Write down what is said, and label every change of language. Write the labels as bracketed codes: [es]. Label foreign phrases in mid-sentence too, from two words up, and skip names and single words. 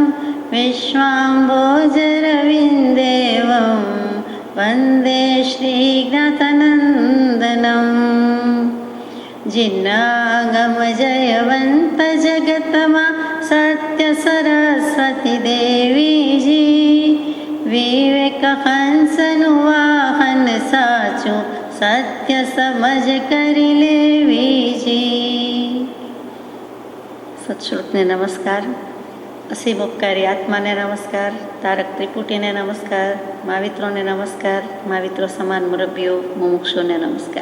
[sa] विश्वाम्भोजरविन्देवं वन्दे श्रीज्ञातनन्दनम् [gu] જિન્નાગમજયવંત જગતમા સત્યસરસ્વતી દેવીજી વિવેકહંસનુ વાહન સાચો સત્ય સમઝ કરી લેવીજી। સત્શ્રુતને નમસ્કાર, અસીમ ઉપકારી આત્માને નમસ્કાર, તારક ત્રિપુટીને નમસ્કાર, મહાવિત્રોને નમસ્કાર, મહાવિત્રો સમાન મુરબ્બીઓ મુમુક્ષુને નમસ્કાર।